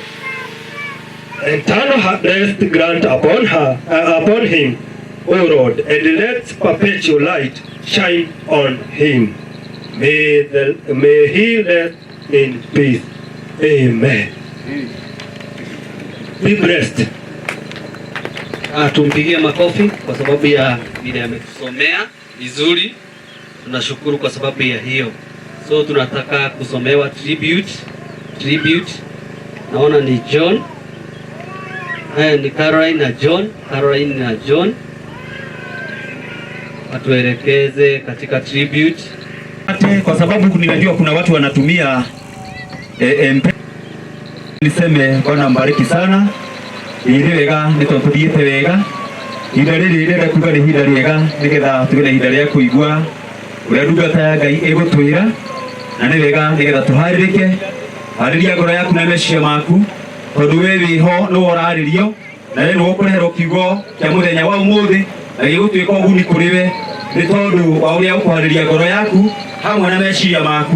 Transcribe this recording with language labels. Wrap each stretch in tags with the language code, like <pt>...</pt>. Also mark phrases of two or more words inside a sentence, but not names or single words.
<en>Eternal rest grant upon him, O Lord, and let perpetual light shine on him. May he rest in peace. Amen. Be blessed.</en> <sw>Tumpigie makofi kwa sababu ya vile ametusomea vizuri. Tunashukuru kwa sababu ya hiyo. So tunataka kusomewa tribute. Naona ni John. Haya ni Caroline na John. Watuelekeze katika tribute. Kwa sababu ninajua kuna watu wanatumia niseme Bwana mbariki sana.</sw> <ki>Iri wega nitothiete wega. Ihinda riri rĩrĩa kuga nĩ ihinda rĩega nĩgetha tũgĩe na ihinda rĩa kũigua ũrĩa ndungata ya Ngai ĩgũtwĩra, na nĩ wega nĩgetha tũharĩrĩke. Harĩria ngoro yaku na meciria maku, tondũ we wĩho nĩ ũrarĩrio na nĩ ũkũreherwo kiugo kĩa mũthenya wa ũmũthĩ na gĩgũtuĩka ũguni kũrĩ we nĩ tondũ wa ũrĩa ũkũharĩria ngoro yaku hamwe na meciria maku.</ki>